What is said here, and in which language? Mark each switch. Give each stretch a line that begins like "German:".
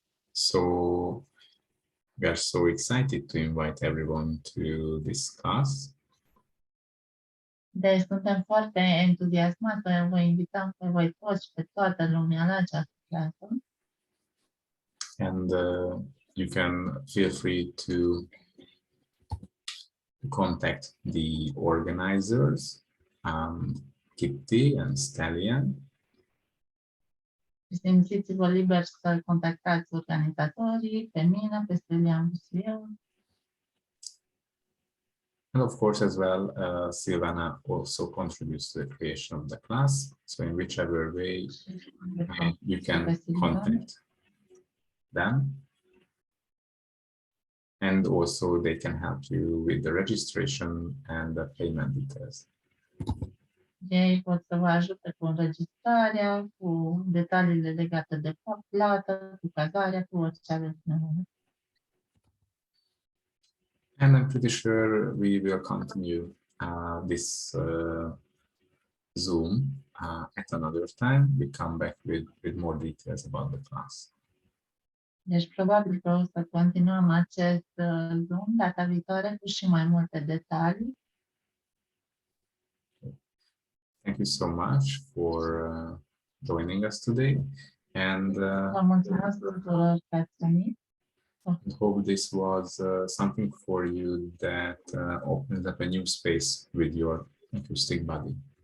English: So we are so excited to invite everyone to this class.
Romanian: Deci suntem foarte entuziasmați, vă invităm pe voi toți și pe toată lumea la această clasă.
English: And you can feel free to contact the organizers, Kitty and Stallion.
Romanian: Simțiți-vă liber să contactați organizatorii, pe mine, pe Stelian Busuiu.
English: And of course, as well, Silvana also contributes to the creation of the class. So in whichever way you can contact them. And also they can help you with the registration and the payment details.
Romanian: Ei pot să vă ajute cu înregistrarea, cu detaliile legate de plată, cu cazarea, cu orice aveți nevoie.
English: And I'm pretty sure we will continue this Zoom at another time. We come back with more details about the class.
Romanian: Deci probabil că o să continuăm acest Zoom data viitoare cu și mai multe detalii.
English: Thank you so much for joining us today, and
Romanian: Vă mulțumesc tuturor că ați venit.
English: I hope this was something for you that opens up a new space with your acoustic body.